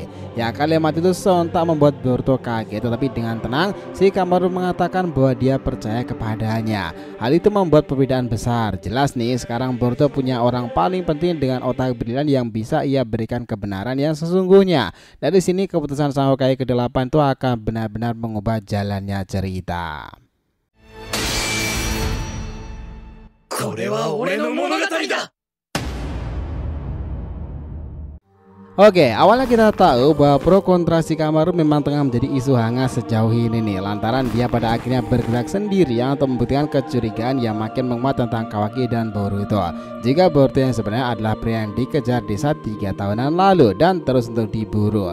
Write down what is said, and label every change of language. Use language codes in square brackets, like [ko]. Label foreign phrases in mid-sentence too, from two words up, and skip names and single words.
[id] Ya, kalimat itu sontak membuat Boruto kaget, tetapi dengan tenang Shikamaru mengatakan bahwa dia percaya kepadanya. Hal itu membuat perbedaan besar. Jelas nih sekarang Boruto punya orang paling penting dengan otak brilian yang bisa ia berikan kebenaran yang sesungguhnya. Dari sini keputusan Sang Hokage ke-8 itu akan benar-benar mengubah jalannya cerita. [ja] これは俺の物語だ。 [id] Oke, awalnya kita tahu bahwa pro kontra Shikamaru memang tengah menjadi isu hangat sejauh ini nih, lantaran dia pada akhirnya bergerak sendirian untuk membuktikan kecurigaan yang makin menguat tentang Kawaki dan Boruto. Jika Boruto yang sebenarnya adalah pria yang dikejar desa 3 tahunan lalu dan terus untuk diburu.